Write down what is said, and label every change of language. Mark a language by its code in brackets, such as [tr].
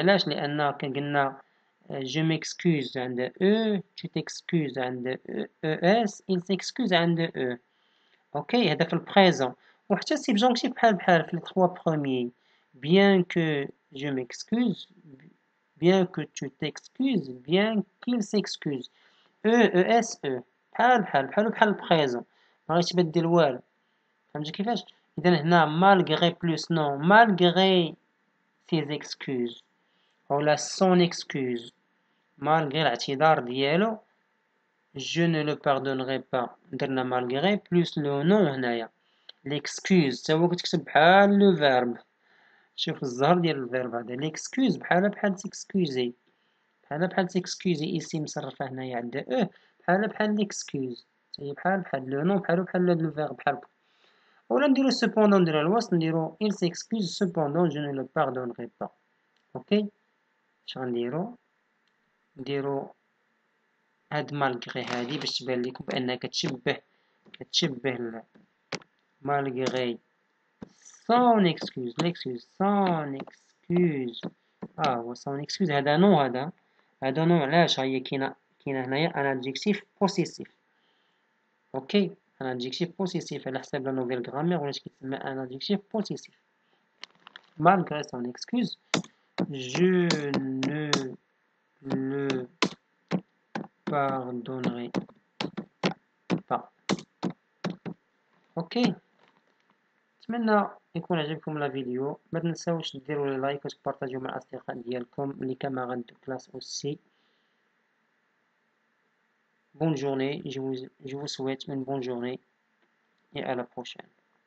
[ar] علاش؟ لان كقلنا [fr] je m'excuse عند E, tu t'excuses عند ES, il s'excuse عند E. [ar] اوكي هذا في البريزون. وحتى [fr] subjonctif [ar] بحال في [fr] les trois premiers. Bien que je m'excuse, bien que tu t'excuses, bien qu'il s'excuse. [ar] ES E بحال البريزون ما غاديش تبدل والو. فهمتي كيفاش؟ إذا هنا [fr] malgré plus non malgré ses excuses أو son excuse malgré [ar] الاعتذار ديالو [fr] je ne le pardonnerai pas. [ar] درنا malgré plus le non هنايا. l'excuse تا هو كتكتب بحال لو فيرب. شوف الزهر ديال الفيرب هذا l'excuse بحال s'excuser بحال s'excuser اسم مصرفه هنايا عند او بحال l'excuse هي بحال لو نون بحال لو فيرب بحال. ولا نديرو [fr] cependant [ar] نديرو الوسط نديرو [fr] il s'excuse cependant je ne le pardonnerai pas. [ar] اوكي اش غنديرو نديرو هاد مالغري هادي باش تبان لكم بانها كتشبه مالغري son excuse son excuse هو son excuse هذا نو هذا نو. علاش؟ هي كاينه هنايا ان adjectif possessif. اوكي ان adjectif possessif على حساب لا نوفيل غرامير ولا كيتسمى ان adjectif possessif. [fr] malgré son excuse je ne le pardonnerai pas. [ar] اوكي نتمنى يكون عجبكم لا فيديو. ما تنساوش ديروا لي لايك وتبارطاجيو مع الاصدقاء ديالكم اللي كاماراد دو كلاس [fr] aussi. Bonne journée, je vous souhaite une bonne journée et à la prochaine.